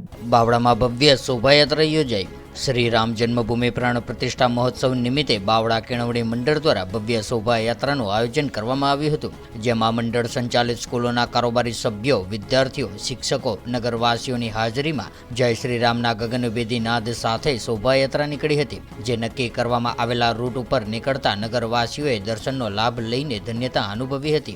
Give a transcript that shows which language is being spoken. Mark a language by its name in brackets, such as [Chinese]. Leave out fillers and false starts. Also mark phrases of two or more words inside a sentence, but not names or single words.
[Gujarati] બાવળામાં ભવ્ય શોભાયાત્રા યોજાઈ। શ્રી રામ જન્મભૂમિ પ્રાણ પ્રતિષ્ઠા મહોત્સવ નિમિત્તે બાવળા કેળવણી મંડળ દ્વારા ભવ્ય शोभायात्राનું आयोजन કરવામાં આવ્યું હતું, જેમાં મંડળ સંચાલિત સ્કૂલોના કારોબારી સભ્યો, વિદ્યાર્થીઓ, શિક્ષકો, નગરવાસીઓની હાજરીમાં જય શ્રી રામના ગગનભેદી નાદ સાથે શોભાયાત્રા નીકળી હતી, જે નક્કી કરવામાં આવેલા રૂટ ઉપર નીકળતા નગરવાસીઓએ દર્શનનો લાભ લઈને ધન્યતા અનુભવી હતી।